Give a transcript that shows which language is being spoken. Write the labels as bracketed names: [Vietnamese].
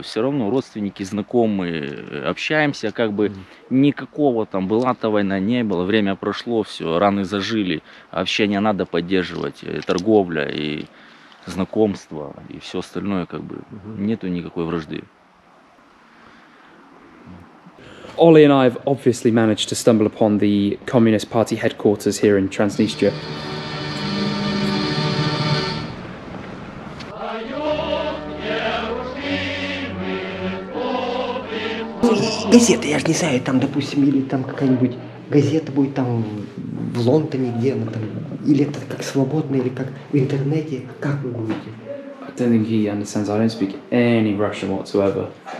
[Russian] Все равно родственники, знакомые, общаемся, как бы никакого там, была-то война, не было, время прошло, все, раны зажили, общение надо поддерживать, торговля и знакомства и все остальное, как бы нету никакой вражды. [English] Ollie and I have obviously managed to stumble upon the Communist Party headquarters here in Transnistria. [Russian] Газета, я же не знаю, там, допустим, или там какая-нибудь газета будет там в Лондоне, где она там, или это как свободно, или как в интернете, как вы будете? [English] I don't think he understands. I don't speak any Russian whatsoever.